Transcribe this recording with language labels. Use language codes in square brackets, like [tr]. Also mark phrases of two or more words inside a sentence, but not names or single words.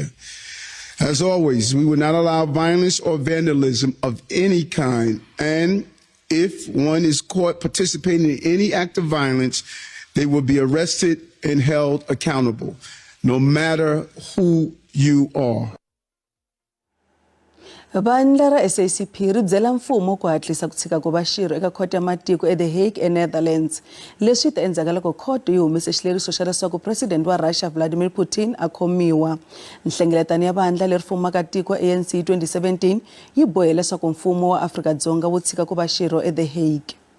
[en] As always, we will not allow violence or vandalism of any kind. And if one is caught participating in any act of violence, they will be arrested and held accountable, no matter who you are. [ts] Bandla ra SACP ri byela mfumo ku hatlisa ku tshika ku va xirho eka khoto ya matiko eThe Hague eNetherlands. Leswi ta endzhaku loko khoto yi humise xileriso xa leswaku President wa Russia Vladimir Putin a khomiwa. Nhlengeletano ya bandla leri fumaka tiko ANC 2017 yi bohe leswaku mfumo wa Afrika-Dzonga wu tshika ku va xirho eThe Hague.